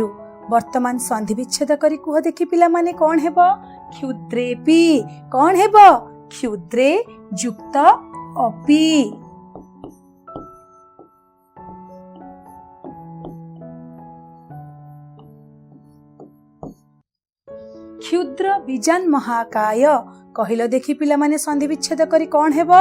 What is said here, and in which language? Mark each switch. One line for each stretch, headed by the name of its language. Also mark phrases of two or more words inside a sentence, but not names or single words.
Odia: ବର୍ତ୍ତମାନ ସନ୍ଧି ବିଚ୍ଛେଦ କରି କହ ଦେଖି ପିଲା ମାନେ କଣ ହେବ? କ୍ଷୁଦ୍ରେପି। କଣ ହେବ? କ୍ଷୁଦ୍ରେ ଯୁକ୍ତ ଅପି।
Sanskrit: क्षुद्र बीजान महाकाय।
Odia: କହିଲ ଦେଖି ପିଲା ମାନେ ସନ୍ଧି ବିଚ୍ଛେଦ କରି କଣ ହେବ?